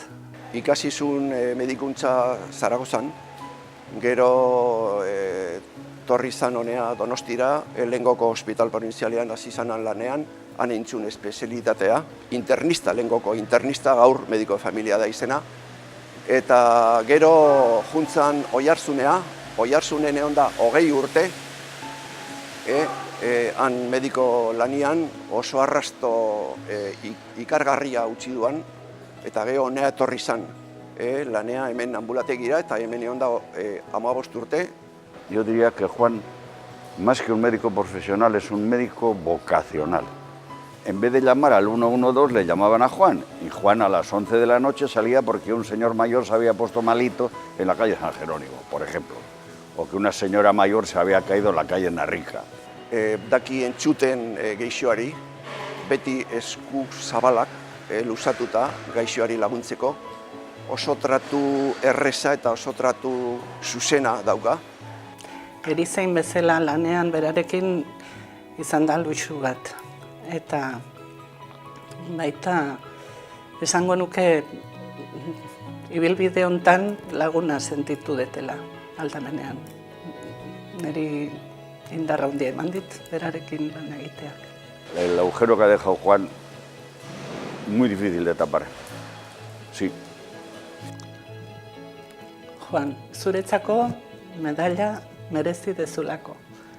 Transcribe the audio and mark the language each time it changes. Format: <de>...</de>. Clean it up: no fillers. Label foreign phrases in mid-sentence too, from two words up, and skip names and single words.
<eu>Ikasi zuen medikuntza Zaragozan, gero torri zan honea Donostira, lehengoko hospital provinzialean hasi zanan lanean, han entzun espezialitatea, internista, lehengoko internista, gaur</eu> <es>mediko de familia</es> <eu>da izena, eta gero juntzan Oiartzunen egon da 20 urte, han mediko lanian oso arrasto ikargarria utzi duan, eta gero honea etorri zan, lanea hemen ambulategira eta hemen egon da 15 urte.</eu> <es>Yo diría que Juan, más que un médico profesional, es un médico vocacional. En vez de llamar al 112 le llamaban a Juan, y Juan a las 11 de la noche salía porque un señor mayor se había puesto malito en la calle San Jerónimo, por ejemplo, o que una señora mayor se había caído en la calle Narrica.</es> <eu>Daki entzuten gaixoari, beti esku zabalak luzatuta gaixoari laguntzeko, oso tratu erreza eta oso tratu zuzena dauka. Erizain bezala lanean berarekin izan da luxu bat. Eta baita esango nuke ibilbide hontan laguna sentitu detela aldamenean. Niri indarra handia eman dit berarekin lan egiteak.</eu> <es>El agujero que ha dejado Juan, muy difícil de tapar. Sí.</es> <eu>Juan, zuretzako medalla merezi dezulako.</eu>